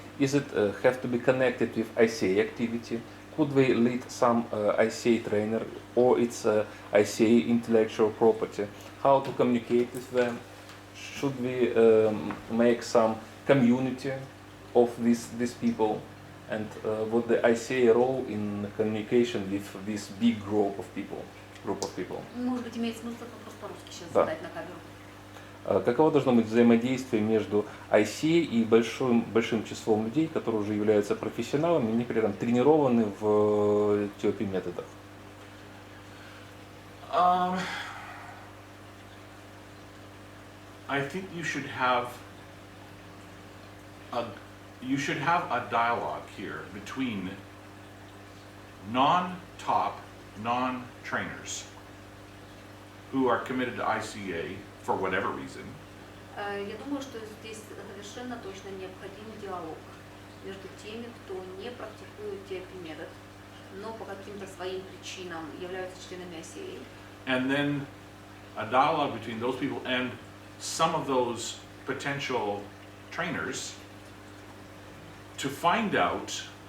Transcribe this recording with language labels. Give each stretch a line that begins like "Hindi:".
English: Is it have to be connected with ICA activity? Could we lead some ICA trainer, or it's ICA intellectual property? How to communicate with them? Should we make some community of these people? And what the ICA role in communication with this big group of people?
Russian: Может быть, имеет смысл вопрос по-русски сейчас Да. задать на камеру. Каково должно быть взаимодействие между ICA и большим числом людей, которые уже являются профессионалами, они при этом тренированы в TOP методах?
English: I think you should have a dialogue here between non-top, non-trainers who are committed to ICA for whatever reason,
Russian: Я думаю, что здесь совершенно точно необходим диалог между теми, кто не практикует TOP-метод, но по каким-то своим причинам являются членами ICA.
English: and then a dialogue between those people and some of those potential trainers to find out